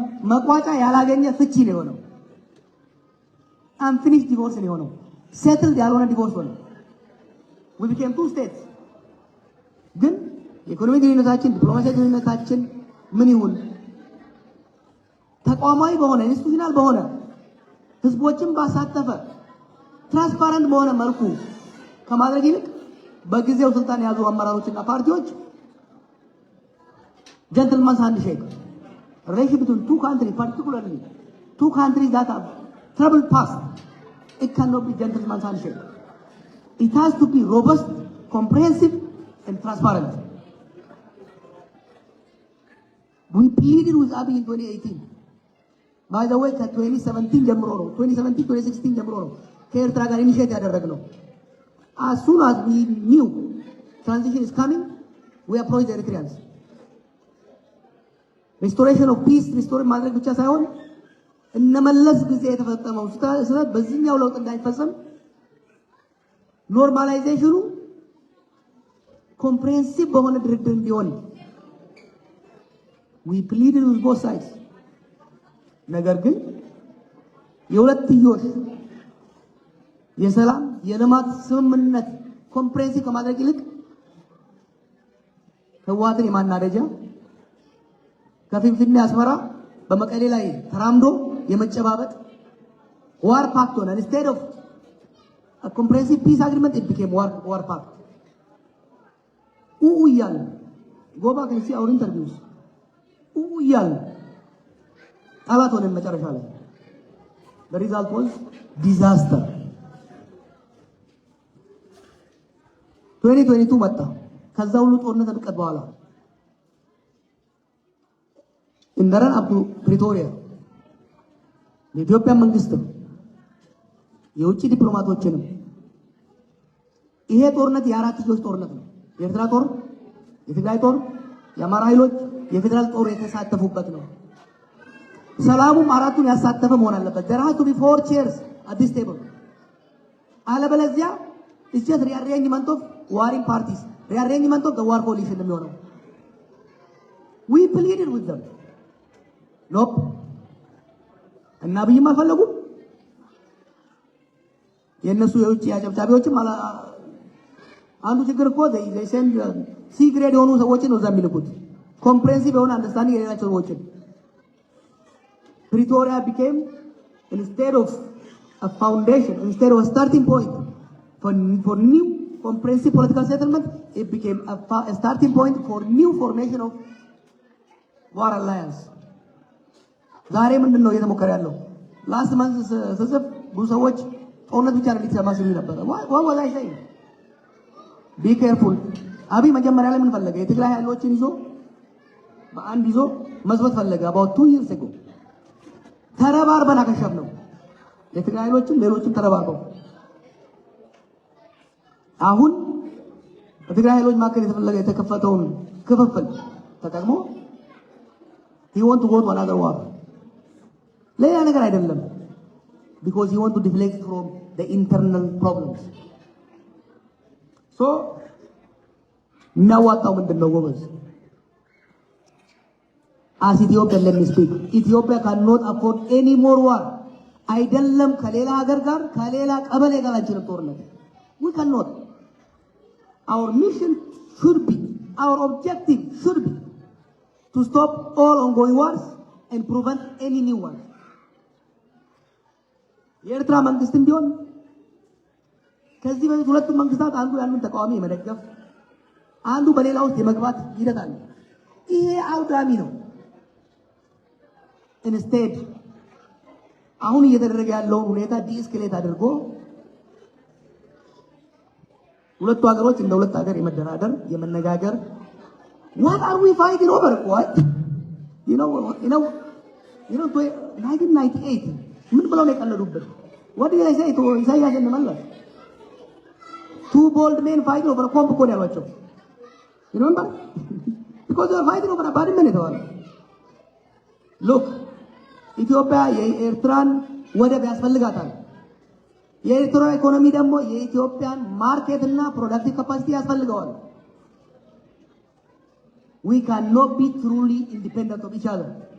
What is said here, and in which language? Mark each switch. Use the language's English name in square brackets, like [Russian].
[Amharic] መቋጫ ያላገኘ ፍቺ ነው የሆነው። አንፊኒሽ ዲቮርስ ነው የሆነው። ሴትልድ ያልሆነ ዲቮርስ ሆነ። [English] we became two states። [Amharic] ግን የኢኮኖሚ ግንኙነታችን ዲፕሎማሲያዊ ግንኙነታችን ምን ይሁን ተቋማዊ በሆነ ኢንስቲትዩሽናል በሆነ ህዝቦችን ባሳተፈ ትራንስፓረንት በሆነ መልኩ ከማድረግ ይልቅ በጊዜው ስልጣን ያዙ አመራሮችና ፓርቲዎች [English] gentleman's handshake relationship between two countries, particularly two countries that have troubled past, it cannot be gentleman's handshake. It has to be robust, comprehensive, and transparent. We pleaded with Abiy in 2018. By the way, [Amharic] 2017 ጀምሮ ነው 2016 ጀምሮ ነው ከኤርትራ ጋር ኢኒሼት ያደረግነው. [English] As soon as we knew transition is coming, we approached the Eritreans. Restoration of peace, [Amharic] restore ማድረግ ብቻ ሳይሆን እነመለስ ጊዜ የተፈጸመው ስህተት በዚህኛው ለውጥ እንዳይፈጸም ኖርማላይዜሽኑ ኮምፕሬሄንሲቭ በሆነ ድርድር እንዲሆን [English] we pleaded with both sides. [Amharic] ነገር ግን የሁለትዮሽ የሰላም የልማት ስምምነት ኮምፕሬሄንሲቭ ከማድረግ ይልቅ ህወሓትን የማናደጃ ከፊንፊኔ አስመራ በመቀሌ ላይ ተራምዶ የመጨባበጥ war pact ሆነ. [English] Instead of a comprehensive peace agreement, it became war pact. [Amharic] እያለ [English] go back and see our interviews. [Amharic] እያለ ጠላት ሆነን መጨረሻ ላይ [English] the result was disaster. [Amharic] 2022 መጣ። ከዛ ሁሉ ጦርነት ተቀጥ በኋላ እንደረን አፕ ፕሪቶሪያ የኢትዮጵያ መንግስትም የውጭ ዲፕሎማቶችንም ይሄ ጦርነት የአራት ልጆች ጦርነት ነው። የኤርትራ ጦር፣ የትግራይ ጦር፣ የአማራ ኃይሎች፣ የፌደራል ጦር የተሳተፉበት ነው። ሰላሙም አራቱን ያሳተፈ መሆን አለበት. [English] there has to be 4 chairs at this table. [Amharic] አለበለዚያ [English] it's just rearrangement of warring parties, rearrangement of the war coalition [Amharic] የሚሆነው. [English] we pleaded with them. nope. [Amharic] እና አብይም አልፈለጉም። የነሱ የውጭ አጨብጫቢዎችም አንዱ ችግር እኮ [English] they send C grade [Amharic] የሆኑ ሰዎችን ነው እዛ የሚልኩት ኮምፕሬሄንሲቭ የሆነ አንደርስታንዲንግ የሌላቸው ሰዎችን. [English] Pretoria became, instead of a foundation, instead of a starting point for new comprehensive political settlement, it became a starting point for new formation of war alliance. [Amharic] ዛሬ ምንድን ነው እየተሞከረ ያለው? ላስት መንዝ ስጽፍ ብዙ ሰዎች ጦርነት ብቻ ነው ሊሰማ ሲሉ ነበር። [English] what was I saying? be careful. [Amharic] አብይ መጀመሪያ ላይ ምን ፈለገ? የትግራይ ኃይሎችን ይዞ በአንድ ይዞ መዝበት ፈለገ [English] about 2 years ago. [Amharic] ተረባርበን አከሸፍነው። የትግራይ ኃይሎችም ሌሎችም ተረባርበው አሁን በትግራይ ኃይሎች መካከል የተከፈተውን ክፍፍል ተጠቅሞ [English] he want to go to another war. [Amharic] ሌላ ነገር አይደለም. [English] because he want to deflect from the internal problems. [Amharic] so የሚያዋጣው ምንድነው ጎበዝ? [English] as Ethiopia, let me speak. Ethiopia cannot afford any more war. [Amharic] አይደለም ከሌላ ሀገር ጋር ከሌላ ቀበሌ ጋር አንችልም ጦርነት. [English] we cannot. our mission should be, our objective should be to stop all ongoing wars and prevent any new ones. [Amharic] የኤርትራ መንግስትም ቢሆን ከዚህ በፊት ሁለቱም መንግስታት አንዱ ያንን ተቃዋሚ የመደገፍ አንዱ በሌላ ውስጥ የመግባት ሂደት አለ። ይሄ አውዳሚ ነው። ኢንስቴድ አሁን እየተደረገ ያለውን ሁኔታ ዲስክሌት አድርጎ ሁለቱ ሀገሮች እንደ ሁለት ሀገር የመደራደር የመነጋገር [English] what are we fighting over? what you know [Amharic] 1998 ምን ብለው ነው የቀለዱበት? [English] what did I say to ኢሳያስ [Amharic] እንመለስ? [English] two bold men fighting over a bomb [Amharic] እኮ ነው ያሏቸው. [English] you remember? because they are fighting over a bad minute or look [Amharic] ኢትዮጵያ የኤርትራን ወደብ ያስፈልጋታል። የኤርትራ ኢኮኖሚ ደግሞ የኢትዮጵያን ማርኬት እና ፕሮዳክቲቭ ካፓሲቲ ያስፈልገዋል። [English] we cannot be truly independent of each other.